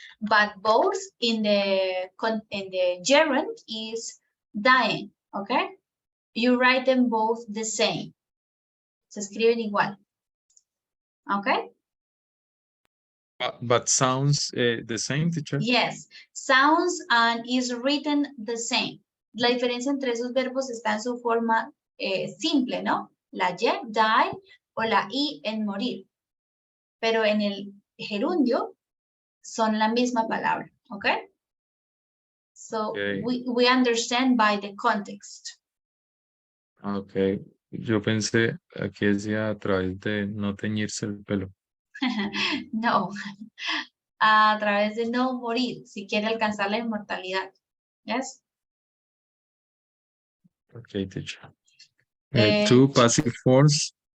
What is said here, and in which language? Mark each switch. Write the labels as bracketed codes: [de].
[en] But both in the gerund is dying, okay? You write them both the same. [es] Se escriben igual. Okay? [en] But sounds the same, teacher? Yes, sounds and is written the same. [es] La diferencia entre esos verbos está en su forma simple, ¿no? La Y, die, o la I en morir. Pero en el gerundio son la misma palabra, ¿ok? [en] So, Okay. we understand by the context. Ok. [es] Yo pensé aquí decía a través de no teñirse el pelo. No, a través de no morir, si quiere alcanzar la inmortalidad. [en] Yes? Okay, teacher. Two passive forms,